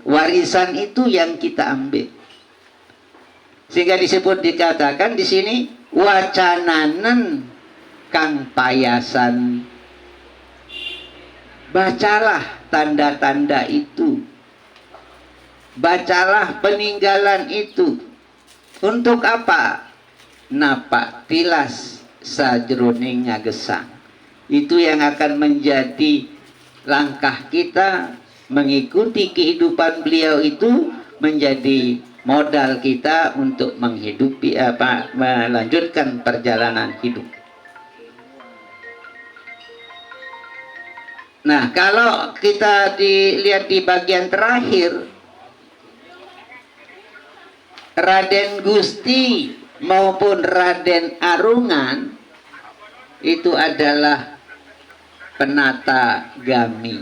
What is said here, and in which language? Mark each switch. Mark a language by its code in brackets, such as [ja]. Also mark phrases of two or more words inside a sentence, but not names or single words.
[id] Warisan itu yang kita ambil. Sehingga dikatakan di sini [jv] wacananen kang payasan. [id] Bacalah tanda-tanda itu. Bacalah peninggalan itu. Untuk apa? [jv] Napak tilas sajroning ngagesang. [id] Itu yang akan menjadi langkah kita mengikuti kehidupan beliau, itu menjadi modal kita untuk melanjutkan perjalanan hidup. Nah, kalau kita dilihat di bagian terakhir, Raden Gusti maupun Raden Arungan itu adalah penata gami.